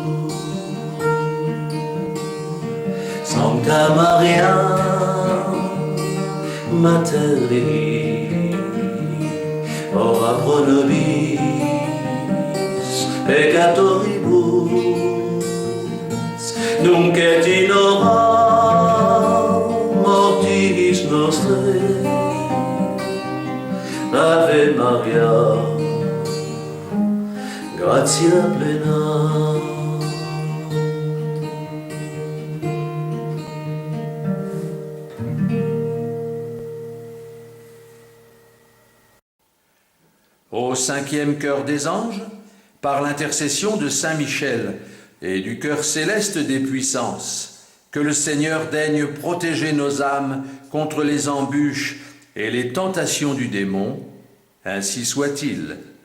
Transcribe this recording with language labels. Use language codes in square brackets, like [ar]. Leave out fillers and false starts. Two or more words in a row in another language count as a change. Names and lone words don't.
[la] Sancta Maria, Mater Dei, ora pro nobis peccatoribus, nunc et in hora mortis nostrae. Ave Maria, gratia plena. [fr] Au cinquième chœur des anges, par l'intercession de Saint Michel et du chœur céleste des puissances, que le Seigneur daigne protéger nos âmes contre les embûches et les tentations du démon, ainsi soit-il.